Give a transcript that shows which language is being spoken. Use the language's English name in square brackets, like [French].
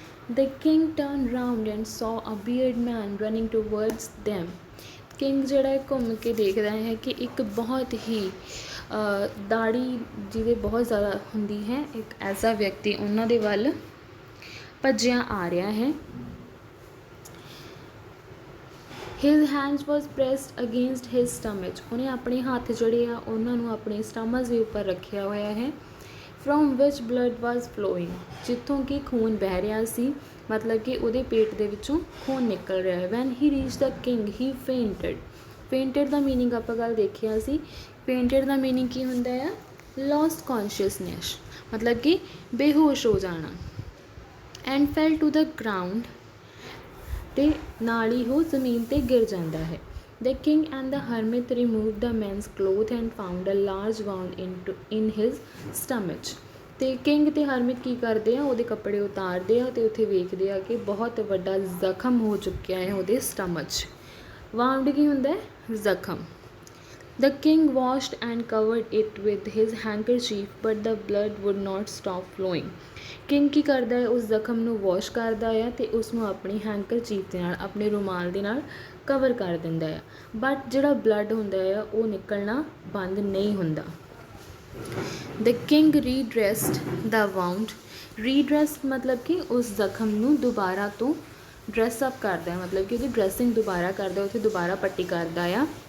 [English] The king turned round and saw a bearded man running towards them. [Punjabi] King ਜਿਹੜਾ ਹੈ ਘੁੰਮ ਕੇ ਦੇਖਦਾ ਹੈ ਕਿ ਇੱਕ ਬਹੁਤ ਹੀ ਦਾੜੀ ਜਿਹਦੇ ਬਹੁਤ ਜ਼ਿਆਦਾ ਹੁੰਦੀ ਹੈ ਇੱਕ ਐਸਾ ਵਿਅਕਤੀ ਉਹਨਾਂ ਦੇ ਵੱਲ ਭੱਜਿਆ ਆ ਰਿਹਾ ਹੈ। [English] His hands was pressed against his stomach. [Punjabi] ਉਹਨੇ ਆਪਣੇ ਹੱਥ ਜਿਹੜੇ ਆ ਉਹਨਾਂ ਨੂੰ ਆਪਣੇ ਸਟਮਚ ਦੇ ਉੱਪਰ ਰੱਖਿਆ ਹੋਇਆ ਹੈ। [English] From which blood was flowing. [Punjabi] ਜਿੱਥੋਂ ਕਿ ਖੂਨ ਬਹਿ ਰਿਹਾ ਸੀ, ਮਤਲਬ ਕਿ ਉਹਦੇ ਪੇਟ ਦੇ ਵਿੱਚੋਂ ਖੂਨ ਨਿਕਲ ਰਿਹਾ ਹੈ। [English] When he reached the king, he fainted. [Punjabi] Fainted ਦਾ meaning ਆਪਾਂ ਕੱਲ੍ਹ ਦੇਖਿਆ ਸੀ। Fainted ਦਾ ਮੀਨਿੰਗ ਕੀ ਹੁੰਦਾ ਆ? [English] Lost consciousness, [Punjabi] ਮਤਲਬ ਕਿ ਬੇਹੋਸ਼ ਹੋ ਜਾਣਾ। [English] And fell to the ground. [Punjabi] ਅਤੇ ਨਾਲ ਹੀ ਉਹ ਜ਼ਮੀਨ 'ਤੇ ਗਿਰ ਜਾਂਦਾ ਹੈ। [English] The king and the hermit removed the man's cloth and found a large wound in his stomach. [Punjabi] ਅਤੇ ਕਿੰਗ ਅਤੇ ਹਰਮਿਤ ਕੀ ਕਰਦੇ ਆ? ਉਹਦੇ ਕੱਪੜੇ ਉਤਾਰਦੇ ਆ ਅਤੇ ਉੱਥੇ ਵੇਖਦੇ ਆ ਕਿ ਬਹੁਤ ਵੱਡਾ ਜ਼ਖਮ ਹੋ ਚੁੱਕਿਆ ਹੈ ਉਹਦੇ ਸਟਮਚ। ਵਾਊਂਡ ਕੀ ਹੁੰਦਾ ਹੈ? ਜ਼ਖਮ। [English] The king washed and covered it with his handkerchief, but the blood would not stop flowing. [Punjabi] King ਕੀ ਕਰਦਾ ਹੈ? ਉਸ ਜ਼ਖਮ ਨੂੰ ਵਾਸ਼ ਕਰਦਾ ਆ ਅਤੇ ਉਸਨੂੰ ਆਪਣੀ ਹੈਂਕਰਚੀਫ ਦੇ ਨਾਲ, ਆਪਣੇ ਰੁਮਾਲ ਦੇ ਨਾਲ ਕਵਰ ਕਰ ਦਿੰਦਾ ਆ, ਬਟ ਜਿਹੜਾ ਬਲੱਡ ਹੁੰਦਾ ਆ ਉਹ ਨਿਕਲਣਾ ਬੰਦ ਨਹੀਂ ਹੁੰਦਾ। [English] The king redressed the wound. [Punjabi] Redressed ਮਤਲਬ ਕਿ ਉਸ ਜ਼ਖਮ ਨੂੰ ਦੁਬਾਰਾ ਤੋਂ ਡਰੈਸਅਪ ਕਰਦਾ ਹੈ, ਮਤਲਬ ਕਿ ਉਹਦੀ ਡਰੈਸਿੰਗ ਦੁਬਾਰਾ ਕਰਦਾ, ਉੱਥੇ ਦੁਬਾਰਾ ਪੱਟੀ ਕਰਦਾ ਆ।